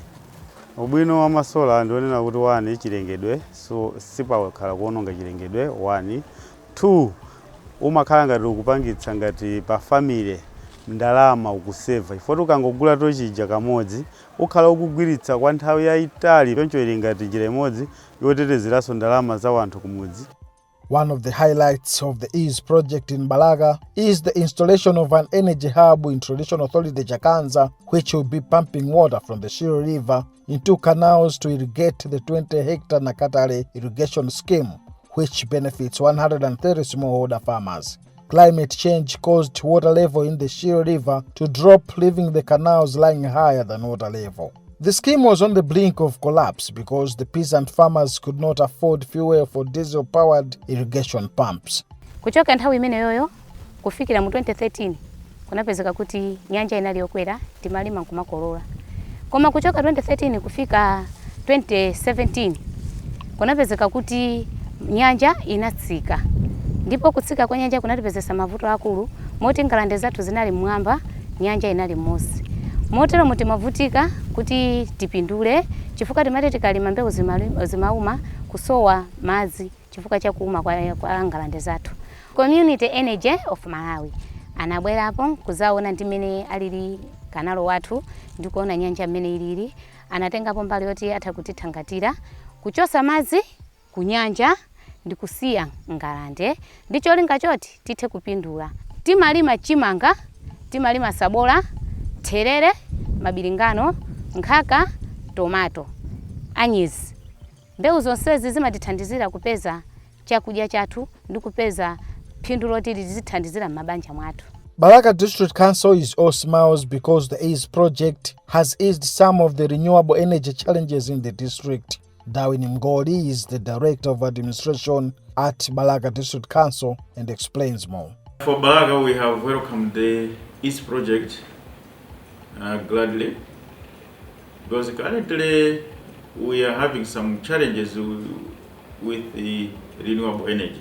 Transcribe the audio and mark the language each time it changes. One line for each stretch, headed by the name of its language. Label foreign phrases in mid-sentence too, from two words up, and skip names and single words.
Nyanja: Ubwino wa masola ndionena kuti 1 chilengedwe, so sipakhala kuononga chilengedwe 1. 2 umakhala ngati ukupangitsa ngati pa family ndalama ukuseva. Ifoti ukangogula tochija kamodzi ukhala ukugwiritsa kwa nthawi yayitali choncho ili ngati njira imodzi yotetezeraso ndalama za wanthu kumudzi.
English: One of the highlights of the EASE project in Balaka is the installation of an energy hub in Traditional Authority Jakanza, which will be pumping water from the Shiro River into canals to irrigate the 20-hectare Nakatale irrigation scheme, which benefits 130 smallholder farmers. Climate change caused water level in the Shiro River to drop, leaving the canals lying higher than water level. The scheme was on the brink of collapse because the peasant farmers could not afford fuel for diesel-powered irrigation pumps.
Nyanja: Kuchoka nthawi imene yoyo kufikira mu 2013 kunapezeka kuti nyanja inali yokwera timalima nkumakolola. Koma kuchoka 2013 kufika 2017 kunapezeka kuti nyanja inatsika. Ndipo kutsika kwa nyanja kunatipezesa mavuto akulu moti ngalande zathu zinali mwamba, nyanja inali m'munsi. Motero mutimavutika kuti tipindule chifukwa timati tikalima mbewu zimauma kusowa madzi chifukwa cha kuuma kwa ngalande zathu. Community Energy of Malawi anabwerapo kuzaona ndimene alili kanalo wathu ndikuona nyanja mmene ilili, anatengapo mbali yoti atakutithangatira kuchosa madzi kunyanja ndikusiya ngalande ndicho linga choti tithe kupindula. Timalima chimanga, timalima sabola, terere, mabilingano, nkhaka, tomato, anyizi. Mbewu zonsezi zimatithandizira kupeza chakudya chathu ndi kupeza phindu loti lizithandizira m'mabanja mwathu.
English: Balaka District Council is all smiles because the EASE project has eased some of the renewable energy challenges in the district. Darwin Mgoli is the Director of Administration at Balaka District Council and explains more. For Balaka, we have welcomed the EASE project gladly because currently we are having some challenges with the renewable energy.